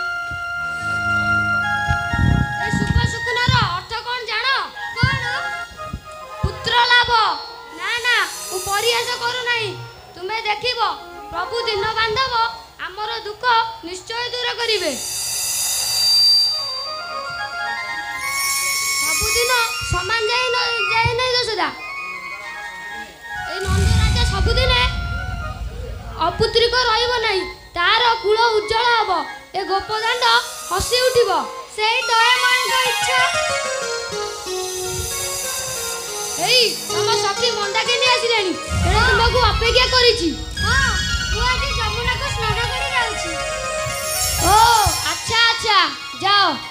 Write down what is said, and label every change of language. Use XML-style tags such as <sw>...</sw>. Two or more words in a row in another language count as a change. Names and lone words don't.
<or>ଏ ଶୁଭ ଶକୁନର ଅର୍ଥ କଣ ଜାଣ କଣ ପୁତ୍ର ଲାଭ ନା ନା ମୁଁ ପରିହାସ କରୁ ନାହିଁ ତୁମେ ଦେଖିବ ପ୍ରଭୁ ଦୀନ ବାନ୍ଧବ ହମର ଦୁଃଖ ନିଶ୍ଚୟ ଦୂର କରିବେ ସବୁଦିନ ସମାନ ଯାଏ ନାହିଁ ଯଶୋଦା ଏ ନନ୍ଦ ରାଜା ସବୁଦିନ ଅପୁତ୍ରିକ ରହିବ ନାହିଁ ତାର କୁଳ ଉଜ୍ଜ୍ୱଳ ହବ ଏ ଗୋପଦାଣ୍ଡ ହସି ଉଠିବ ସେ ଦୟାମୟଙ୍କ ଇଚ୍ଛା ଏଇ ତମ ସଖୀ ମନ୍ଦାକିନୀ ଆସିଲେଣି ଏଣେ ତୁମକୁ ଅପେକ୍ଷା କରିଛି ହଁ ମୁଁ ଆଜି ଯମୁନା କୁ ସ୍ନାନ କରି ଯାଉଛି ଓ ଆଚ୍ଛା ଆଚ୍ଛା ଯାଅ</or>